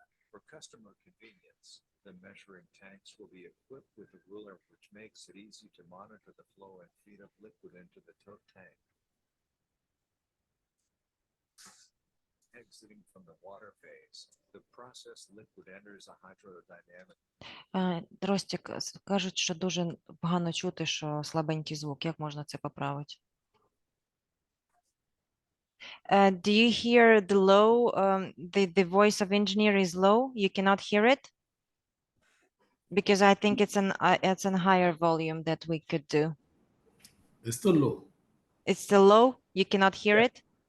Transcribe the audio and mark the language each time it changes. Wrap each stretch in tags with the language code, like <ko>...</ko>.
<en>For customer convenience, the measuring tanks will be equipped with a ruler, which makes it easy to monitor the flow and feed of liquid into the tote tank. Exiting from the water phase, the processed liquid enters a hydrodynamic.</en> <uk>Ростик, кажуть, що дуже погано чути, що слабенький звук. Як можна це поправити?</uk> <en>Do you hear the low, the voice of engineer is low? You cannot hear it? Because I think it's an higher volume that we could do. It's still low. It's still low? You cannot hear it?</en>